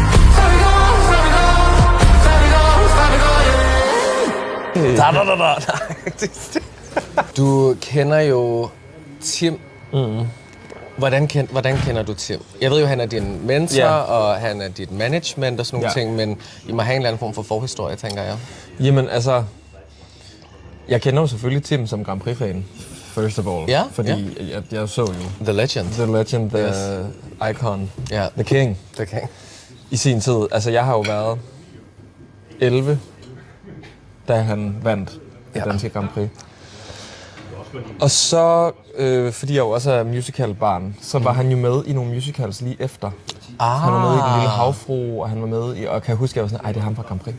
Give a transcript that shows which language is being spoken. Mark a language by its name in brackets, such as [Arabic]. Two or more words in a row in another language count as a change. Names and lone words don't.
[Danish] Du kender jo Tim. Hvordan kender du Tim? Jeg ved jo, han er din mentor, og han er dit management og sådan nogle ting, men I må have en eller anden form for forhistorie, tænker jeg. Jamen altså, jeg kender jo selvfølgelig Tim som Grand Prix-fan, [English] first of all. [Danish] Ja, fordi jeg så jo [English] The Legend. The Legend, the icon, the king. The king. [Danish] I sin tid. Altså, jeg har jo været 11, da han vandt det danske Grand Prix. Og så, fordi jeg jo også er musical-barn, så var han jo med i nogle musicals lige efter. Han var med i Den Lille Havfrue, og han var med i, og kan jeg huske, at jeg var sådan, ej, det er ham fra Grand Prix.